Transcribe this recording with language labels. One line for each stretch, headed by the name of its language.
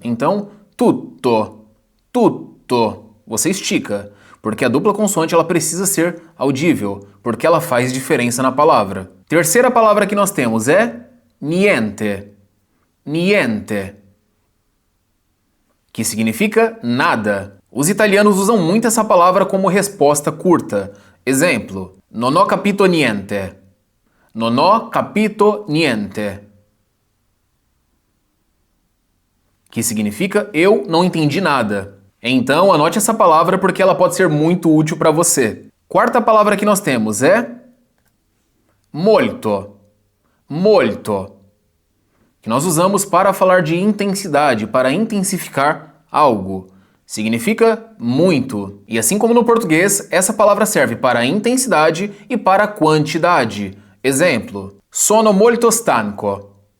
Portuguese: Então, tutto, tutto, você estica, porque a dupla consoante ela precisa ser audível, porque ela faz diferença na palavra. Terceira palavra que nós temos é niente, niente, que significa nada. Os italianos usam muito essa palavra como resposta curta. Exemplo,
Italian: non ho capito niente. Non ho capito niente.
Portuguese: Que significa eu não entendi nada. Então anote essa palavra porque ela pode ser muito útil para você. Quarta palavra que nós temos é molto. Molto. Que nós usamos para falar de intensidade, para intensificar algo. Significa muito. E assim como no português, essa palavra serve para intensidade e para quantidade. Exemplo,
Italian: sono molto stanco.